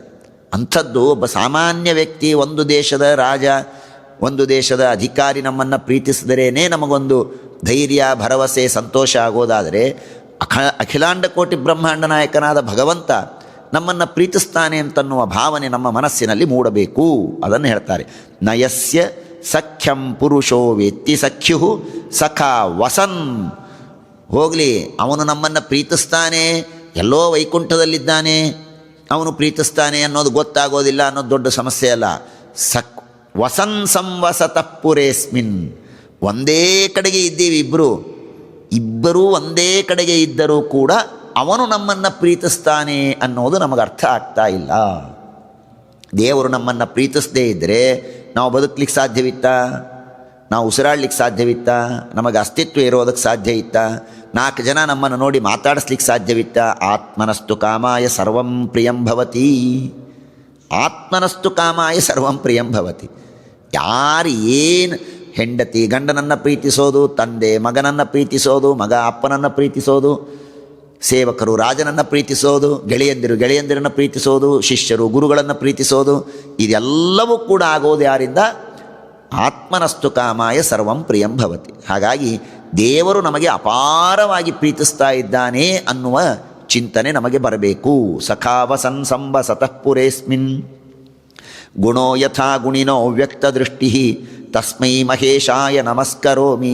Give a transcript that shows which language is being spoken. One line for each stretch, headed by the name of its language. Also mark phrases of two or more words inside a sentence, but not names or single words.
Kannada: ಅಂಥದ್ದು ಒಬ್ಬ ಸಾಮಾನ್ಯ ವ್ಯಕ್ತಿ, ಒಂದು ದೇಶದ ರಾಜ, ಒಂದು ದೇಶದ ಅಧಿಕಾರಿ ನಮ್ಮನ್ನು ಪ್ರೀತಿಸಿದರೇ ನಮಗೊಂದು ಧೈರ್ಯ, ಭರವಸೆ, ಸಂತೋಷ ಆಗೋದಾದರೆ ಅಖಿಲಾಂಡ ಕೋಟಿ ಬ್ರಹ್ಮಾಂಡ ನಾಯಕನಾದ ಭಗವಂತ ನಮ್ಮನ್ನು ಪ್ರೀತಿಸ್ತಾನೆ ಅಂತನ್ನುವ ಭಾವನೆ ನಮ್ಮ ಮನಸ್ಸಿನಲ್ಲಿ ಮೂಡಬೇಕು. ಅದನ್ನು ಹೇಳ್ತಾರೆ,
Sanskrit: ನಯಸ್ಯ ಸಖ್ಯಂ ಪುರುಷೋ ವೇತ್ತಿ ಸಖ್ಯು ಸಖಾ ವಸನ್.
Kannada: ಹೋಗಲಿ, ಅವನು ನಮ್ಮನ್ನು ಪ್ರೀತಿಸ್ತಾನೆ, ಎಲ್ಲೋ ವೈಕುಂಠದಲ್ಲಿದ್ದಾನೆ, ಅವನು ಪ್ರೀತಿಸ್ತಾನೆ ಅನ್ನೋದು ಗೊತ್ತಾಗೋದಿಲ್ಲ ಅನ್ನೋದು ದೊಡ್ಡ ಸಮಸ್ಯೆ ಅಲ್ಲ.
Sanskrit: ವಸನ್ ಸಂವಸತಃ ಪುರೇಸ್ಮಿನ್.
Kannada: ಒಂದೇ ಕಡೆಗೆ ಇದ್ದೀವಿ ಇಬ್ಬರೂ ಒಂದೇ ಕಡೆಗೆ ಇದ್ದರೂ ಕೂಡ ಅವನು ನಮ್ಮನ್ನು ಪ್ರೀತಿಸ್ತಾನೆ ಅನ್ನೋದು ನಮಗೆ ಅರ್ಥ ಆಗ್ತಾ ಇಲ್ಲ. ದೇವರು ನಮ್ಮನ್ನು ಪ್ರೀತಿಸದೇ ಇದ್ದರೆ ನಾವು ಬದುಕಲಿಕ್ಕೆ ಸಾಧ್ಯವಿತ್ತಾ? ನಾವು ಉಸಿರಾಡ್ಲಿಕ್ಕೆ ಸಾಧ್ಯವಿತ್ತಾ? ನಮಗೆ ಅಸ್ತಿತ್ವ ಇರೋದಕ್ಕೆ ಸಾಧ್ಯ ಇತ್ತಾ? 4 ಜನ ನಮ್ಮನ್ನು ನೋಡಿ ಮಾತಾಡಿಸ್ಲಿಕ್ಕೆ ಸಾಧ್ಯವಿತ್ತಾ?
Sanskrit: ಆತ್ಮನಸ್ತು ಕಾಮಾಯ ಸರ್ವಂ ಪ್ರಿಯಂ ಭವತಿ. ಆತ್ಮನಸ್ತು ಕಾಮಾಯ ಸರ್ವಂ ಪ್ರಿಯಂ ಭವತಿ.
Kannada: ಯಾರು ಏನು ಹೆಂಡತಿ ಗಂಡನನ್ನು ಪ್ರೀತಿಸೋದು, ತಂದೆ ಮಗನನ್ನು ಪ್ರೀತಿಸೋದು, ಮಗ ಅಪ್ಪನನ್ನು ಪ್ರೀತಿಸೋದು, ಸೇವಕರು ರಾಜನನ್ನು ಪ್ರೀತಿಸೋದು, ಗೆಳೆಯಂದಿರು ಗೆಳೆಯಂದಿರನ್ನು ಪ್ರೀತಿಸೋದು, ಶಿಷ್ಯರು ಗುರುಗಳನ್ನು ಪ್ರೀತಿಸೋದು, ಇದೆಲ್ಲವೂ ಕೂಡ ಆಗೋದು ಯಾರಿಂದ?
Sanskrit: ಆತ್ಮನಸ್ತು ಕಾಮಾಯ ಸರ್ವಂ ಪ್ರಿಯಂ ಭವತಿ.
Kannada: ಹಾಗಾಗಿ ದೇವರು ನಮಗೆ ಅಪಾರವಾಗಿ ಪ್ರೀತಿಸ್ತಾ ಇದ್ದಾನೆ ಅನ್ನುವ ಚಿಂತನೆ ನಮಗೆ ಬರಬೇಕು.
Sanskrit: ಸಖಾವಸನ್ ಸಂವಸತಃ ಪುರೇಸ್ಮಿನ್ ಗುಣೋ ಯಥಾ ಗುಣಿನೋ ವ್ಯಕ್ತ ದೃಷ್ಟಿ ತಸ್ಮೈ ಮಹೇಶಾಯ ನಮಸ್ಕರೋಮಿ.